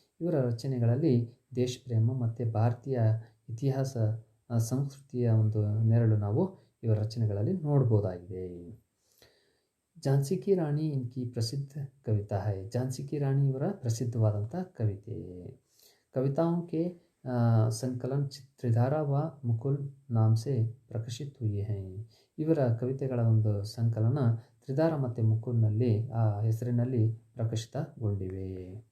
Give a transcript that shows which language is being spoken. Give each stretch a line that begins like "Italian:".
Kannada: ಇವರ ರಚನೆಗಳಲ್ಲಿ ದೇಶ ಪ್ರೇಮ ಮತ್ತು ಭಾರತೀಯ ಇತಿಹಾಸ ಸಂಸ್ಕೃತಿಯ ಒಂದು ನೆರಳು ನಾವು ಇವರ ರಚನೆಗಳಲ್ಲಿ ನೋಡ್ಬೋದಾಗಿದೆ.
Hindi: ಝಾನ್ಸಿ ಕಿ ರಾಣಿ ಇನ್ಕಿ ಪ್ರಸಿದ್ಧ ಕವಿತಾ है.
Kannada: ಝಾನ್ಸಿ ಕಿ ರಾಣಿ ಇವರ ಪ್ರಸಿದ್ಧವಾದಂಥ ಕವಿತೆ.
Hindi: ಕವಿತಾओं के संकलन त्रिधारा व मुकुल नाम से प्रकाशित हुए हैं.
Kannada: ಇವರ ಕವಿತೆಗಳ ಒಂದು ಸಂಕಲನ ತ್ರಿಧಾರ ಮತ್ತು ಮುಕುಲ್ನಲ್ಲಿ ಆ ಹೆಸರಿನಲ್ಲಿ ಪ್ರಕಾಶಿತಗೊಂಡಿವೆ.